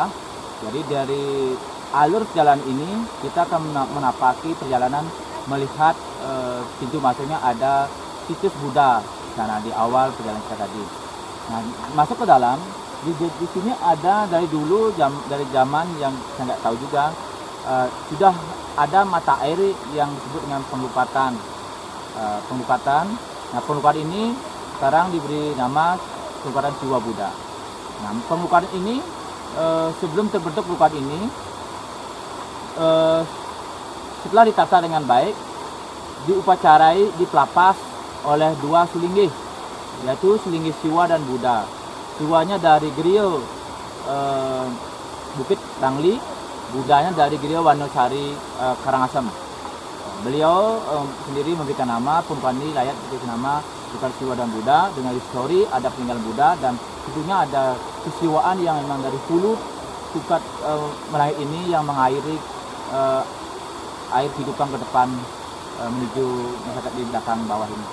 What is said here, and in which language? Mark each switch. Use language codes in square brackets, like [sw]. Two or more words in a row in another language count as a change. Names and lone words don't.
[id] Jadi dari alur jalan ini kita akan menapaki perjalanan melihat pintu masuknya ada situs Buddha sana di awal perjalanan kita tadi. Nah, masuk ke dalam di sini ada dari dulu dari zaman yang saya nggak tahu juga sudah ada mata air yang disebut dengan pengelukatan. Nah, pengelukatan ini sekarang diberi nama pengelukatan Siwa Buddha. Nah, pengelukatan ini sebelum terbentuk pengelukatan ini setelah ditata dengan baik diupacarai dipelapas oleh dua sulinggih, yaitu sulinggih Siwa dan Buddha. Siwanya dari Griyo Bukit Bangli, Buddhanya dari Griyo Wanosari Karangasem. Beliau sendiri memberikan nama pengelukatan ini layak diberi nama bukan Siwa dan Buddha dengan histori ada peninggalan Buddha dan tentunya ada kesiwaan yang memang dari hulu tukat Melayu ini yang mengairi air kehidupan ke depan menuju masyarakat di belakang bawah ini.